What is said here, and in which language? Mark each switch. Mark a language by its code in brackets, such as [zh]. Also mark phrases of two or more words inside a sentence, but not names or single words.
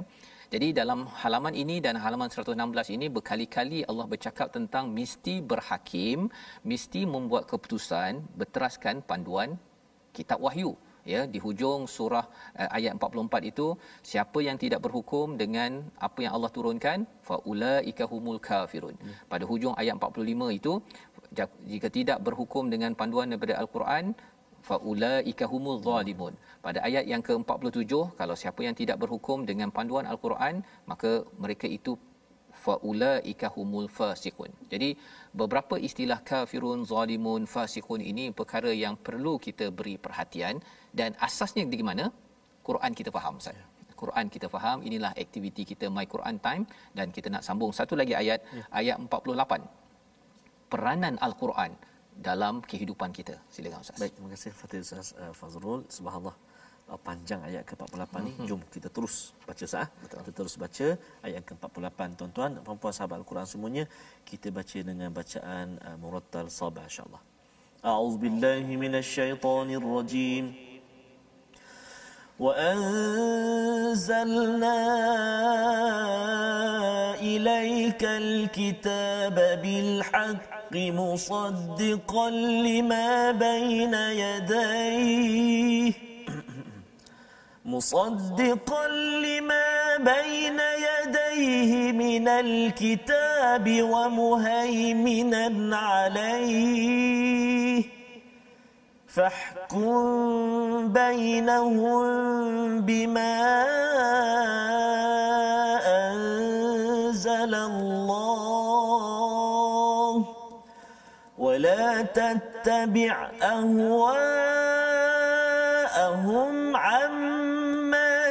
[ms] Jadi dalam halaman ini dan halaman 116 ini berkali-kali Allah bercakap tentang mesti berhakim, mesti membuat keputusan berteraskan panduan kitab wahyu. ya, di hujung surah ayat 44 itu, siapa yang tidak berhukum dengan apa yang Allah turunkan, [ar] فأولئك هم الكافرون. [ms] Pada hujung ayat 45 itu, jika tidak berhukum dengan panduan daripada al-Quran, [ar] فأولئك هم الظالمون. [ms] Pada ayat yang ke-47, kalau siapa yang tidak berhukum dengan panduan al-Quran, maka mereka itu [ar] فأولئك هم الفاسقون. [ms] Jadi beberapa istilah kafirun, zalimun, fasiqun ini perkara yang perlu kita beri perhatian, dan asasnya di mana? Quran kita faham, Ustaz. Quran kita faham, inilah aktiviti kita My Quran Time, dan kita nak sambung satu lagi ayat, ayat 48. Peranan al-Quran dalam kehidupan kita. Silakan Ustaz. Baik, terima kasih Fadil Ustaz Fazrul. Subhanallah, panjang ayat ke-48 ni. Jom kita terus baca sah. Kita terus baca ayat ke-48, tuan-tuan dan puan-puan sahabat al-Quran semuanya. Kita baca dengan bacaan murattal sabah insya-Allah. [ar] أعوذ بالله من الشيطان الرجيم. وأنزلنا إليك الكتاب بالحق مصدقا لما بين يديه مصدقا لما بين يديه من الكتاب ومهيمنا عليه فاحكم بينهم بما أنزل الله ولا تتبع أهواءهم عما